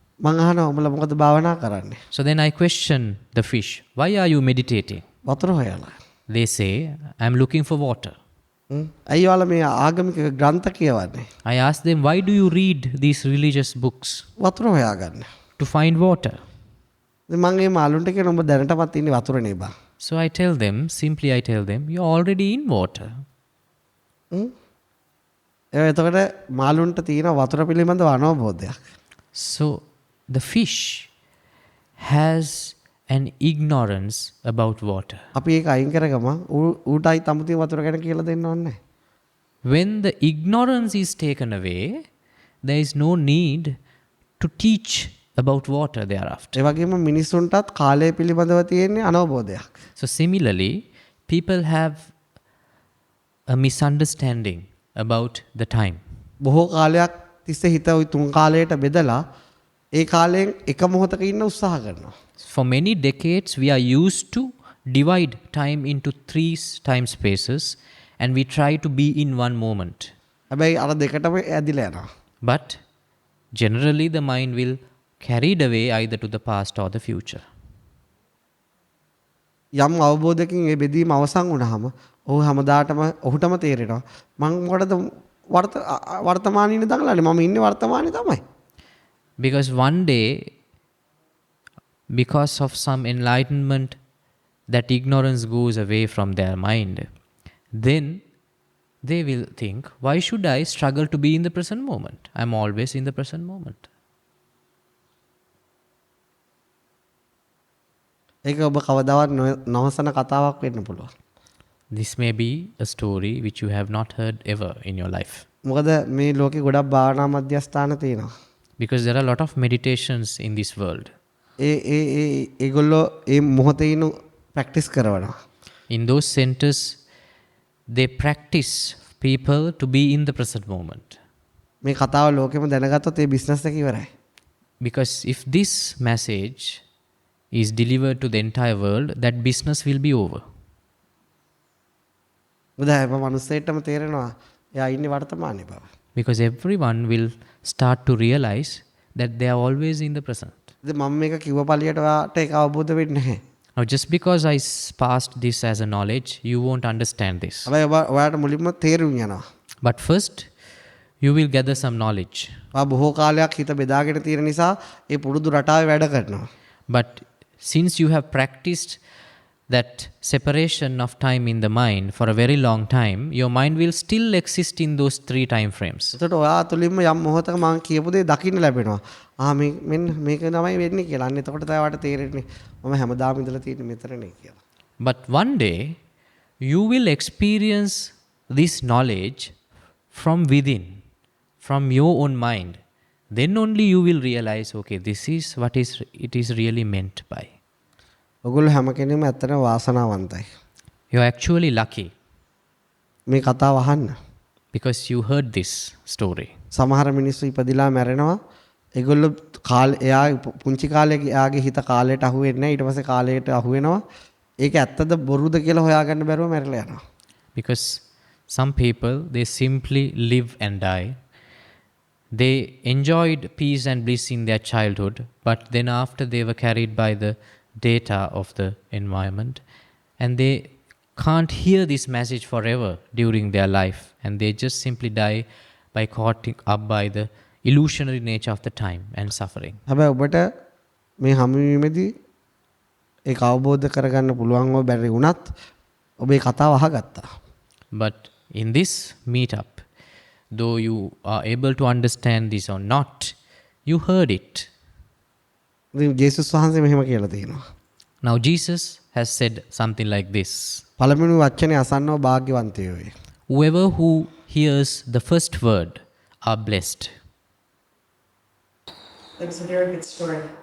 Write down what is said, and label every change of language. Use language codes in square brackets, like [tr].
[si] මං අහනවා උඹලා මොකද භාවනා කරන්නේ? [en] So then I question the fish, why are you meditating? [si] වතුර හොයලා. [en] They say, I'm looking for water. [si] ඇයි ඔයාලා මේ ආගමික ග්‍රන්ථ කියවන්නේ? [en] I ask them, why do you read these religious books? [si] වතුර හොයාගන්න. [en] To find water. [si] ඉතින් මං මේ මාළුන්ට කියන උඹ දැනටමත් ඉන්නේ වතුරනේ බා. [en] So I tell them, you're already in water. [si] එතකොට මාළුන්ට තියෙන වතුර පිළිබඳව අනවබෝධයක්. [en] So the fish has and ignorance about water. [si] අපි ඒක අයින් කරගම ඌටයි තමුතිය වතුර ගැන කියලා දෙන්න ඕනේ නැහැ. [en] When the ignorance is taken away, there is no need to teach about water thereafter. [si] ඒ වගේම මිනිස්සුන්ටත් කාලය පිළිබඳව තියෙන්නේ අනවබෝධයක්. [en] So similarly, people have a misunderstanding about the time. [si] බොහෝ කාලයක් තිස්සේ හිත ওই තුන් කාලයට බෙදලා ඒ කාලයෙන් එක මොහොතක ඉන්න උත්සාහ කරනවා. [en] For many decades, we are used to divide time into 3 time spaces and we try to be in one moment. [si] හැබැයි අර දෙකටම ඇදිලා යනවා. [en] But generally, the mind will carried away either to the past or the future. [si] යම් අවබෝධයකින් ඒ බෙදීම අවසන් වුණාම ඔහු හැමදාටම ඔහුටම තේරෙනවා මම මොකටද වර්තමානයේ ඉන්න දඟලන්නේ මම ඉන්නේ වර්තමානයේ තමයි. [en] Because one day, because of some enlightenment, that ignorance goes away from their mind, then they will think, why should I struggle to be in the present moment? I'm always in the present moment. [si] ඒක ඔබ කවදාවත් නොහසන කතාවක් වෙන්න පුළුවන්. [en] This may be a story which you have not heard ever in your life. [si] මොකද මේ ලෝකේ ගොඩක් භාවනා මධ්‍යස්ථාන තියෙනවා. [en] Because there are a lot of meditations in this world. [si] ඒගොල්ලෝ ඒ මොහොතේ ඉන්න ප්‍රැක්ටිස් කරනවා. [en] In those centers, they practice people to be in the present moment. [si] මේ කතාව ලෝකෙම දැනගත්තොත් ඒ බිස්නස් එක ඉවරයි. [en] Because if this message is delivered to the entire world, that business will be over. [si] මොකද හැම මිනිස්සෙටම තේරෙනවා එයා ඉන්නේ වර්තමානයේ බව. [en] Because everyone will start to realize that they are always in the present. [si] ඉතින් මම මේක කිව්ව පළියට ඔයාට ඒක අවබෝධ වෙන්නේ නැහැ. [en] Now, just because I passed this as a knowledge, you won't understand this. [si] හැබැයි ඔයාට මුලින්ම තේරුම් යනවා. [en] But first, you will gather some knowledge. [si] ඔයා බොහෝ කාලයක් හිත බෙදාගෙන තියෙන නිසා ඒ පුරුදු රටාවේ වැඩ කරනවා. [en] But since you have practiced that separation of time in the mind for a very long time, your mind will still exist in those 3 time frames. [si] එතකොට ඔයා තුලින්ම යම් මොහොතක මම කියපු දේ දකින්න ලැබෙනවා. මෙන්න මේක තමයි වෙන්නේ කියලා. අන්න එතකොට තමයි ඔයාට තේරෙන්නේ මම හැමදාම ඉඳලා තියෙන්නේ මෙතනනේ කියලා. [en] But one day, you will experience this knowledge from within, from your own mind. Then only you will realize, okay, this is what it is really meant by. [si] ඔගොල්ලෝ හැම කෙනෙක්ම ඇත්තටම වාසනාවන්තයි. [en] You are actually lucky [si] මේ කතාව අහන්න. [en] because you heard this story. [si] සමහර මිනිස්සු ඉපදිලා මැරෙනවා. ඒගොල්ලෝ එයා පුංචි කාලේ එයාගේ හිත කාලයට අහු වෙන්නේ නැහැ. ඊට පස්සේ කාලයට අහු වෙනවා. ඒක ඇත්තද බොරුද කියලා හොයාගන්න බැරුව මැරලා යනවා. [en] Because some people, they simply live and die. They enjoyed peace and bliss in their childhood, but then after they were carried by the data of the environment and they can't hear this message forever during their life, and they just simply die by caught up by the illusionary nature of the time and suffering. [si] හැබැයි ඔබට මේ හමුවීමේදී ඒක අවබෝධ කරගන්න පුළුවන්ව බැරි වුණත් ඔබේ කතාව අහගත්තා. [en] But in this meetup, though you are able to understand this or not, you heard it. [si] ජේසුස් වහන්සේ මෙහෙම කියලා තියෙනවා. [en] Now Jesus has said something like this. [si] පළමුණු වචනේ අසන්නව භාග්‍යවන්තයෝ වේ. [en] Whoever who hears the first word are blessed. That was a very good story.